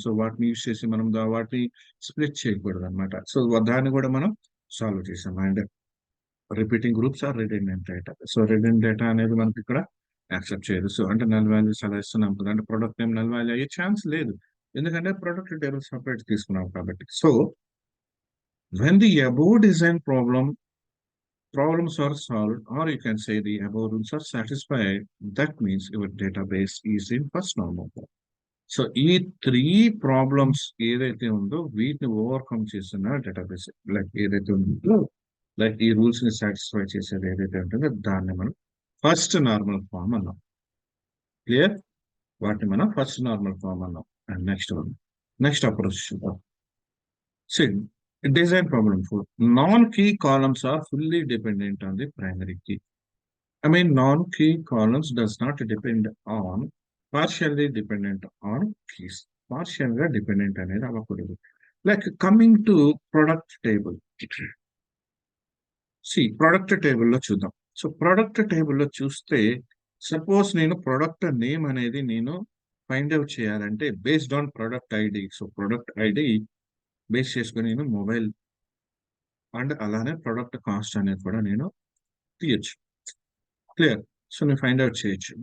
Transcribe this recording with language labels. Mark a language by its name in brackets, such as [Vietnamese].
[Telugu] So వాటిని use చేసి మనం వాటిని స్ప్లిట్ చేయకూడదు అనమాట. సో దాన్ని కూడా మనం సాల్వ్ చేసాం. And [English] Repeating groups are redundant data. [Telugu] So redundant data అనేది మనకి ఇక్కడ యాక్సెప్ట్ చేయదు. సో అంటే నల్ వాల్యూస్ అలా ఇస్తున్నాం కదా, అంటే ప్రొడక్ట్ నేమ్ నల్ వాల్యూ అయ్యే ఛాన్స్ లేదు, ఎందుకంటే ప్రొడక్ట్ టేబుల్ సపరేట్ తీసుకున్నాం కాబట్టి. [English] So when the above design problems are solved, or you can say the above rules are satisfied, that means your database is in first normal form. [Telugu] So ఈ three problems ఏదైతే ఉందో వీటిని overcome చేస్తున్న database like ఏదైతే ఉందో, like ఈ rules ని satisfy చేసేది ఏదైతే ఉంటుందో దాన్ని మనం ఫస్ట్ నార్మల్ ఫామ్ అన్నాం. క్లియర్? వాటిని మనం ఫస్ట్ నార్మల్ ఫామ్ అన్నాం. అండ్ నెక్స్ట్ అప్రోచ్ చూద్దాం. [English] See, design problem four. Non-key columns are fully dependent on the primary key. I mean, non-key columns does not depend on, partially dependent on keys. Partially dependent [Telugu] అనేది అవ్వకూడదు. [English] Like coming to product table. See, product table లో చూద్దాం. [Telugu] So product టేబుల్లో చూస్తే suppose నేను product name అనేది నేను find out చేయాలంటే based on product ID. So product ID base చేసుకుని నేను మొబైల్ అండ్ అలానే ప్రొడక్ట్ కాస్ట్ అనేది కూడా నేను తీయచ్చు. క్లియర్? సో నేను ఫైండ్ అవుట్ చేయొచ్చు.